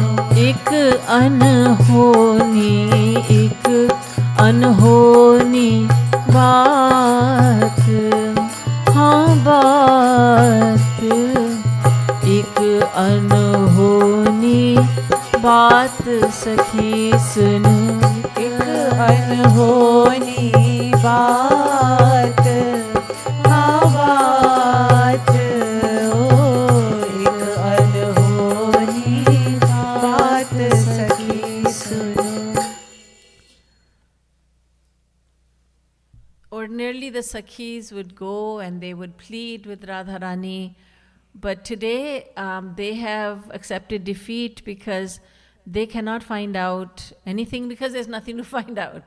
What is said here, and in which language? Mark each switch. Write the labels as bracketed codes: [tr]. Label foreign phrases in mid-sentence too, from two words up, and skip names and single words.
[hi] एक अनहोनी, एक अनहोनी बात, हाँ बात, एक अनहोनी बात सखी सुनो। एक अनहोनी बात, हाँ बात, एक अनहोनी बात सखी सुनो। [en] Ordinarily the Sakhis would go and they would plead with Radharani, but today they have accepted defeat because they cannot find out anything, because there's nothing to find out.